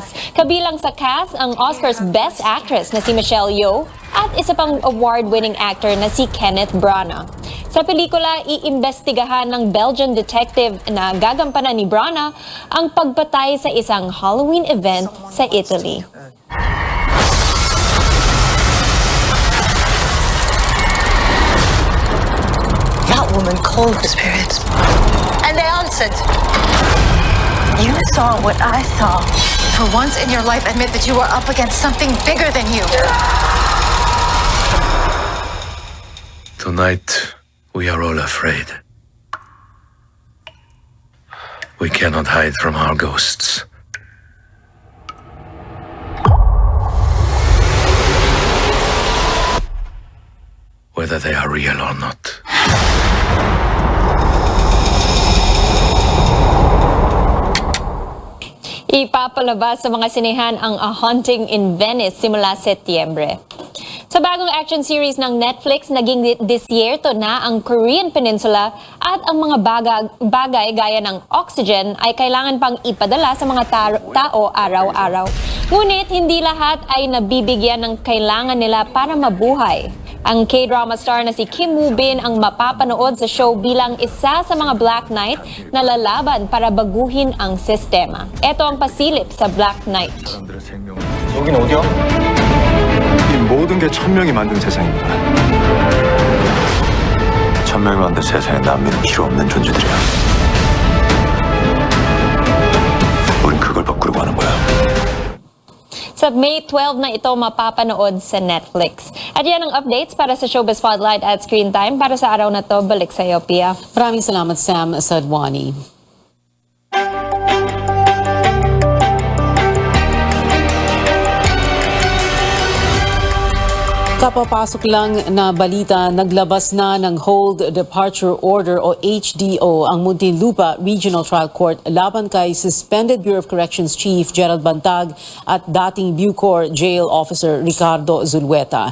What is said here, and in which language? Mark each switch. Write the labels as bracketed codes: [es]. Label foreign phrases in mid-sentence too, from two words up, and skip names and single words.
[tl] Kabilang sa cast ang Oscar's Best Actress na si Michelle Yeoh at isa pang [en] award-winning actor [tl] na si Kenneth Branagh. Sa pelikula, iimbestigahan ng [en] Belgian detective [tl] na gagampanan ni Branagh ang pagpatay sa isang [en] Halloween event [tl] sa Italy. [en] That woman called the spirits, and they answered. You saw what I saw. For once in your life, admit that you are up against something bigger than you. Tonight, we are all afraid. We cannot hide from our ghosts. Whether they are real or not. [tl] Ipapalabas sa mga sinehan ang A Haunting in Venice simula Setyembre. Sa bagong [en] action series [tl] ng Netflix, naging disyerto na ang Korean Peninsula at ang mga bagay gaya ng oxygen ay kailangan pang ipadala sa mga tao araw-araw. Ngunit hindi lahat ay nabibigyan ng kailangan nila para mabuhay. Ang [en] K-drama star [tl] na si Kim Woo Bin ang mapapanood sa show bilang isa sa mga Black Knight na lalaban para baguhin ang sistema. Ito ang pasilip sa Black Knight. [ko] 여긴 어디야? 이 모든 게 1000명이 만든 세상입니다. 1000명이 만든 세상에 난민은 필요 없는 존재들이야. 우린 그걸 바꾸려고 하는 거야. [tl] Sa May 12 na ito mapapanood sa Netflix. At yan ang updates para sa Showbiz Spotlight at Screen Time. Para sa araw na to, balik sa iyo, Pia. Maraming salamat, Sam Sadwani. Kapapasok lang na balita, naglabas na ng [en] Hold Departure Order [tl] o HDO ang Muntinlupa Regional Trial Court laban kay Suspended Bureau of Corrections Chief Gerald Bantag at dating Bucor [en] Jail Officer [tl] Ricardo Zulueta.